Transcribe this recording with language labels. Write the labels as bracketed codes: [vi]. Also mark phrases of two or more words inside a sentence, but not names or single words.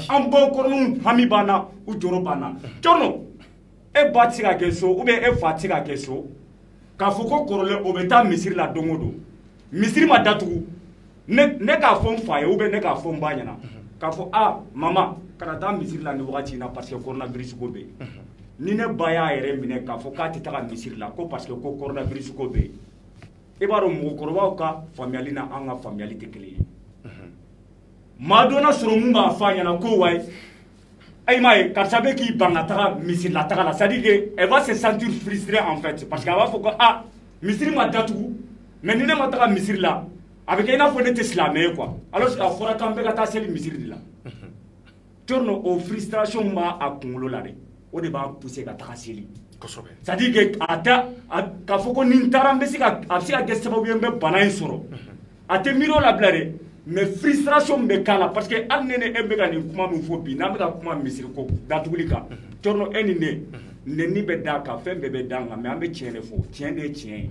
[bm] an bɔkɔrɔninw hami b'an na u jɔrɔ b'an na Thierno e ba tɛ se ka kɛ so [fr] ou bien [bm] e fa tɛ se ka kɛ so k'a fɔ ko kɔrɔlen o bɛ taa misiri la don o don misiri ma datugu ne k'a fɔ n fa ye [fr] ou bien [bm] ne k'a fɔ n ba ɲɛna k'a fɔ mama kana taa misiri la nin wagati in na [fr] parce que [bm] coronavirus ko bɛ yen ni ne ba y'a yɛrɛ minɛ k'a fɔ k'a tɛ taga misiri la ko [fr] parce que [bm] ko coronavirus ko bɛ yen i b'a dɔn mɔgɔkɔrɔbaw ka faamuyali na an ka faamuyali tɛ kelen ye maa dɔ na sɔrɔ mun b'a fɔ a ɲɛna ko wayi ayi m'a ye karisa bɛ k'i ban ka taga misiri la taga la [fr] c'est à dire que elle va se sentir frustrée en fait parce que [bm] a b'a fɔ ko misiri ma datugu mais ni ne ma taga misiri la a bɛ kɛ i n'a fɔ ne tɛ silamɛ ye [fr] quoi alors [bm] a fɔra k'an bɛɛ ka taa seli misiri de la Thierno o frustration b'a a kunkolo la dɛ o de b'a pousser ka taga seli [fr] c'est à dire que [bm] k'a fɔ ko ni n taara a bɛ se ka kɛ sababu ye n bɛ bana in sɔrɔ a tɛ miiri o la bila dɛ mais frustration bɛ k'a la [fr] parce que [bm] hali ne ni e bɛ ka nin kuma min fɔ bi n'an bɛ ka kuma misiri ko datuguli kan Thierno e ni ne nɛni bɛ d'a kan fɛn bɛɛ bɛ d'a kan mais an bɛ tiɲɛ de fɔ tiɲɛ de ye tiɲɛ ye